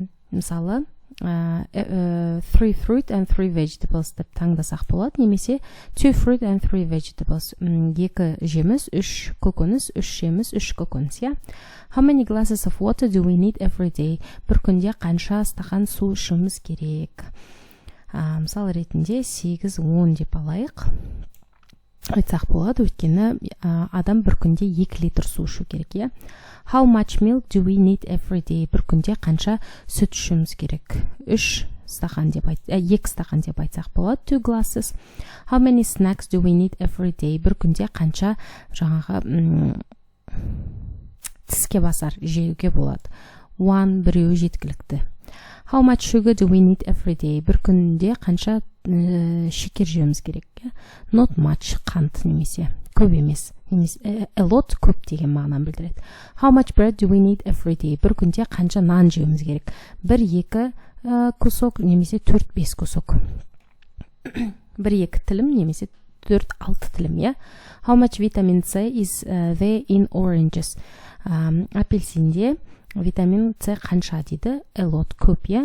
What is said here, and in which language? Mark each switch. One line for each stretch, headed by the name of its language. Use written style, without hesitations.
Kazakh: Мысалы,
English: 3 fruit and 3 vegetables
Kazakh: деп таңдасақ болады, немесе
English: 2 fruit and 3 vegetables.
Kazakh: 2 жеміс, 3 көкөніс, 3 жеміс, 3 көкөніс, иә?
English: How many glasses of water do we need every day?
Kazakh: Бір күнде қанша стақан су ішуіміз керек? Мысалы ретінде 8-10 деп алайық. Айтсақ болады, өйткені адам бір күнде 2 литр су ішу керек, иә?
English: How much milk do we need every day?
Kazakh: Бір күнде қанша сүт ішуіміз керек? 2 стақан деп айтсақ болады,
English: 2 glasses. How many snacks do we need every day?
Kazakh: Бір күнде қанша жаңағы тіске басар жеуге болады? 1, біреу жеткілікті.
English: How much sugar do we need every day?
Kazakh: Бір күнде қанша шекер жеуіміз керек?
English: Not much,
Kazakh: қант немесе көп емес.
English: A lot,
Kazakh: көп деген мағынаны білдіреді.
English: How much bread do we need every day?
Kazakh: Бір күнде қанша нан жеуіміз керек? 1-2 кусок немесе 4-5 кусок. 1-2 тілім немесе 4-6 тілім, иә?
English: How much vitamin C is there in oranges?
Kazakh: Апельсинде витамин С қанша дейді?
English: A lot,
Kazakh: көп, иә?